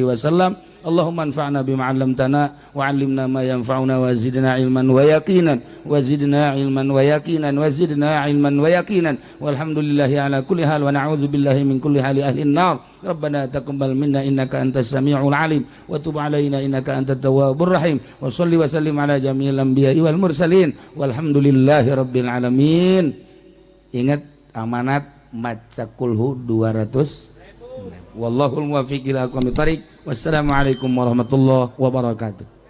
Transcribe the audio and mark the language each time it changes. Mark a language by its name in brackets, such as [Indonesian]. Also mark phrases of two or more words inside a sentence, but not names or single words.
[Arabic] وسلم اللهم انفعنا بما علمتنا وعلمنا ما ينفعنا وزدنا علما ويقينا وزدنا علما ويقينا وزدنا علما ويقينا والحمد لله على كل حال ونعوذ بالله من كل حال أهل النار ربنا تقبل منا إنك أنت السميع العليم وتب علينا إنك أنت التواب الرحيم وصلي وسلم على جميع الأنبياء والمرسلين والحمد لله رب العالمين. [Sundanese] Ingat amanat maca kulhu 200. [Arabic] والله الموفق إلى أقوم الطريق. Wassalamualaikum warahmatullahi wabarakatuh.